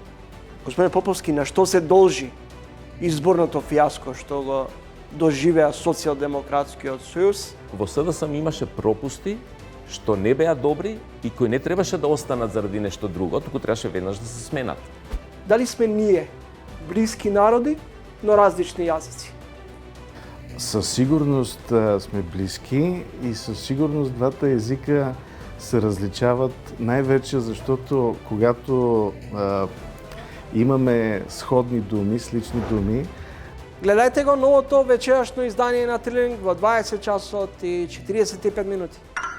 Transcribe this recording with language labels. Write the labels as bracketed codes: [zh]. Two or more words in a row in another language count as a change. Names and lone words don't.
[mk] Господине Поповски, на што се должи изборното фијаско што го доживеа Социјалдемократскиот сојуз? Во СДСМ имаше пропусти што не беа добри и кои не требаше да останат заради нешто друго, туку требаше веднаш да се сменат. Дали сме ние блиски народи, но различни јазици? [bg] Със сигурност сме близки и със сигурност двата езика се различават най-вече защото когато имаме сходни думи, слични думи. [mk] Гледајте го новото вечерашно издание на Трилинг во 20 часот и 45 минути.